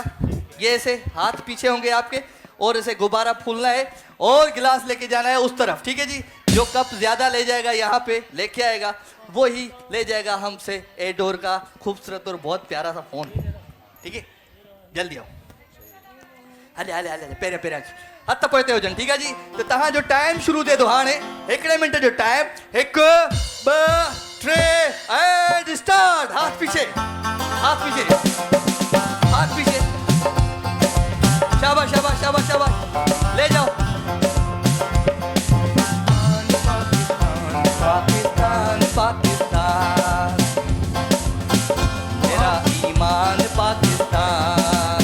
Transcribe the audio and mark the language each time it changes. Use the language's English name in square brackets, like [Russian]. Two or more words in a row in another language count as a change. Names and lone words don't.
[Urdu] یہ ایسے ہاتھ پیچھے ہوں گے آپ کے اور ایسے غبارہ پھولنا ہے اور گلاس لے کے جانا ہے اس طرف، ٹھیک ہے جی? جو کپ زیادہ لے جائے گا یہاں پہ لے کے آئے گا، وہ ہی لے جائے گا ہم سے ایڈور کا خوبصورت اور بہت پیارا سا فون، ٹھیک ہے? جلدی آؤ. [Sindhi] हले हले हले पेरे हथ पोते हुजनि, [Urdu] ٹھیک ہے جی? [Sindhi] तो तव्हां जो टाइम शुरू थिए थो हाणे। 1 मिनट जो टाइम। 1 2 3 [English] and start. [Urdu] ہاتھ پیچھے شاباش شاباش شاباش شاباش. لے جاؤ. پاکستان پاکستان میرا ایمان پاکستان.